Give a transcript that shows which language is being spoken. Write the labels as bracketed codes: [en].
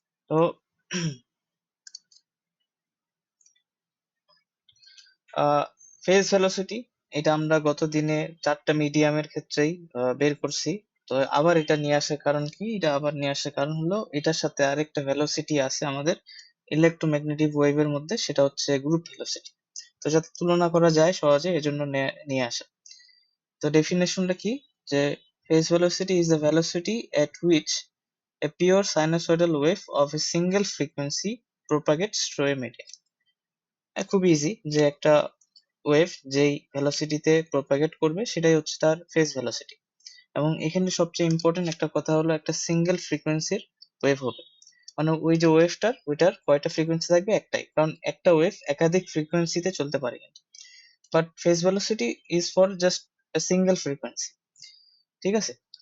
[bn] তো phase velocity এটা আমরা গত দিনে 4টা মিডিয়ামের ক্ষেত্রেই বের করছি। তো আবার এটা নিয়ে আসার কারণ কি? এটা আবার নিয়ে আসার কারণ হলো এটার সাথে আরেকটা ভেলোসিটি আছে আমাদের ইলেকট্রোম্যাগনেটিক ওয়েভের মধ্যে, সেটা হচ্ছে গ্রুপ ভেলোসিটি। তো যাতে তুলনা করা যায় সহজে এজন্য নিয়ে আসা। তো ডেফিনেশনটা কি? [en] যে phase velocity is the velocity at which a pure sinusoidal wave of a single frequency propagates through a medium. [bn] খুব ইজি যে একটা ওয়েভ যেই ভেলোসিটিতে প্রপাগেট করবে সেটাই হচ্ছে তার ফেজ ভেলোসিটি। এবং এখানে সবচেয়ে ইম্পর্টেন্ট একটা কথা হলো একটা সিঙ্গেল ফ্রিকোয়েন্সির ওয়েভ হবে, মানে ওই যে ওয়েভটার ওইটার কয়টা ফ্রিকোয়েন্সি থাকবে? একটাই, কারণ একটা ওয়েভ একাধিক ফ্রিকোয়েন্সিতে চলতে পারে। [en] But phase velocity is for just a single frequency. [bn] ঠিক আছে?